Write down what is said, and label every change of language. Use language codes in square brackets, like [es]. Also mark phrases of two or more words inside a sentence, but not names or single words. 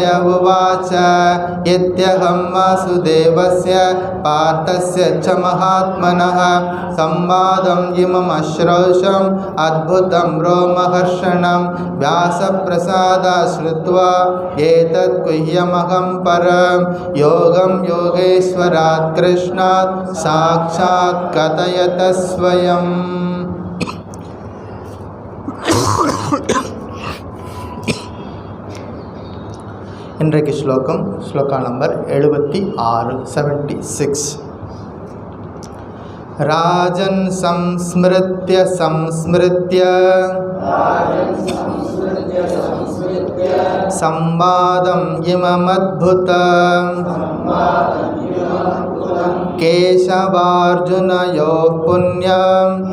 [sa] उवाच यद्यहं वासुदेवस्य पार्थस्य च महात्मनः संवादम् इममश्रौषम् अद्भुतं रोमहर्षणं व्यासप्रसादात् श्रुत्वा एतत् गुह्यमहं परं योगं योगेश्वरात् कृष्णात् साक्षात् कथयत स्वयं। [ta] இன்றைக்கு ஸ்லோகா நம்பர் 76 [sa] राजन् संस्मृत्य संवादम् इममद्भुतम् केशवार्जुनयोः पुण्यम्